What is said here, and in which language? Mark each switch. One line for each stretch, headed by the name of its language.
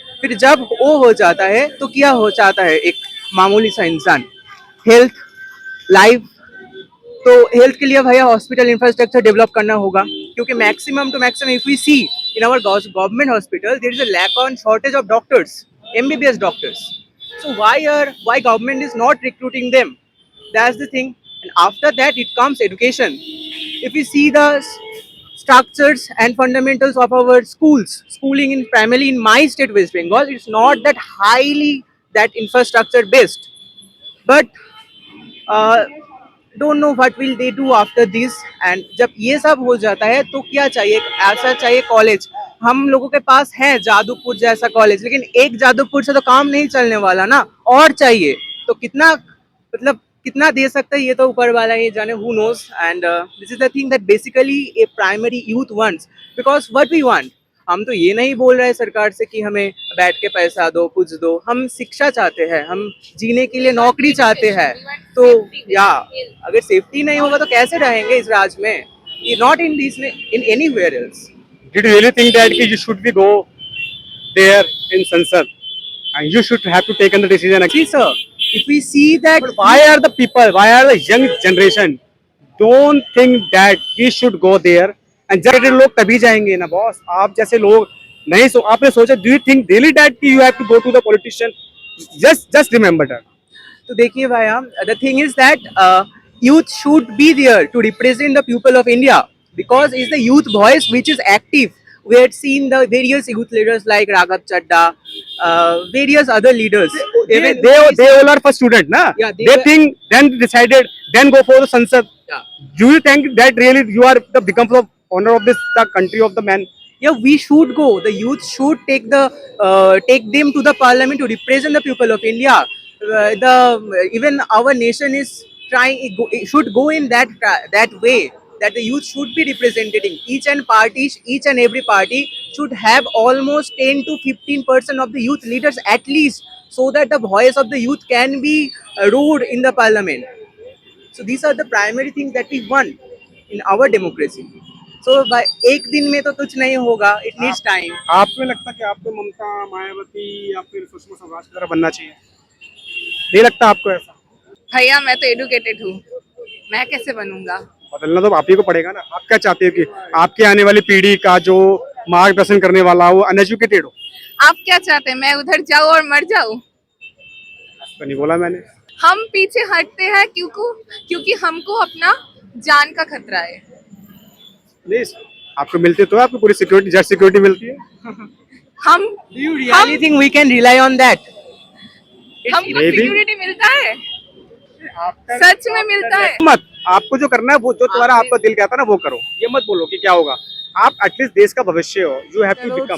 Hindi: फिर जब वो हो जाता है तो क्या हो जाता है एक मामूली सा इंसान, हेल्थ, लाइफ। तो हेल्थ के लिए भैया हॉस्पिटल इंफ्रास्ट्रक्चर डेवलप करना होगा, क्योंकि
English: Maximum to maximum if we see in our government hospital there is a lack on shortage of doctors, MBBS doctors. So why government is not recruiting them? That's the thing. And after that it comes education. If we see the structures and fundamentals of our schooling in primarily in my state West Bengal, it's not that highly that infrastructure based. But don't know what will they do after this. And
Hindi: जब ये सब हो जाता है तो क्या चाहिए, ऐसा चाहिए कॉलेज। हम लोगों के पास है जादवपुर जैसा कॉलेज, लेकिन एक जादवपुर से तो काम नहीं चलने वाला ना, और चाहिए। तो कितना मतलब कितना दे सकता है ये तो ऊपर वाला ही जाने,
English: who knows. And this is the thing that basically a primary youth wants, because what we want,
Hindi: हम तो ये नहीं बोल रहे सरकार से कि हमें बैठ के पैसा दो, कुछ दो। हम शिक्षा चाहते हैं, हम जीने के लिए नौकरी चाहते हैं। तो या अगर सेफ्टी नहीं होगा तो कैसे रहेंगे इस राज्य में?
English: Not in this, in anywhere else. Did you really think that you should be go there in Sansad and you should have to take the decision? See sir, if we see that, But why are the people, why are the young generation don't think that we should go there? And
Hindi: जब लोग तभी जाएंगे ना boss. आप जैसे लोग नहीं आपने सोचा,
English: do you think really that you have to go to the politician? Just remember that.
Hindi: तो देखिए भैया,
English: the thing is that youth should be there to represent the people of India, because it's the youth voice which is active. We had seen the various youth leaders like Raghav Chadda, various other leaders. They all are for student, na? Yeah, they think, then decided, then go for the Sansad. Yeah. Do you think that really you are the become the honor of this the country of the man? Yeah, we should go. The youth should take them to the parliament to represent the people of India. Even our nation is trying, it should go in that way, that the youth should be representing each and every party should have almost 10 to 15% of the youth leaders at least, so that the voice of the youth can be heard in the parliament. So these are the primary things that we want in our democracy. So by एक दिन में तो कुछ नहीं होगा, it needs time.
Hindi: आपको लगता कि आपको ममता, मायावती या फिर सुषमा स्वराज की तरह बनना चाहिए? नहीं लगता आपको ऐसा? भैया मैं तो एडुकेटेड हूँ, मैं कैसे बनूंगा? बदलना तो आप ही को पड़ेगा ना। आप क्या चाहते हो कि आपके आने वाली पीढ़ी का जो मार्गदर्शन करने वाला हो वो अनएजुकेटेड हो? आप क्या चाहते हैं, मैं उधर जाऊँ और मर जाऊँ? तो नहीं बोला मैंने। हम पीछे हटते हैं क्योंकि हमको अपना जान का खतरा है। नहीं, आपको मिलती तो आपको पूरी सिक्योरिटी, जस्ट सिक्योरिटी मिलती है। हम
English: Do you really think we can rely on that?
Hindi: हमको
English: Maybe.
Hindi: सिक्योरिटी मिलता है, सच में मिलता है। मत, आपको जो करना है वो जो तुम्हारा आपका दिल कहता है ना वो करो। ये मत बोलो कि क्या होगा। आप एटलीस्ट देश का भविष्य हो,
English: You have to become.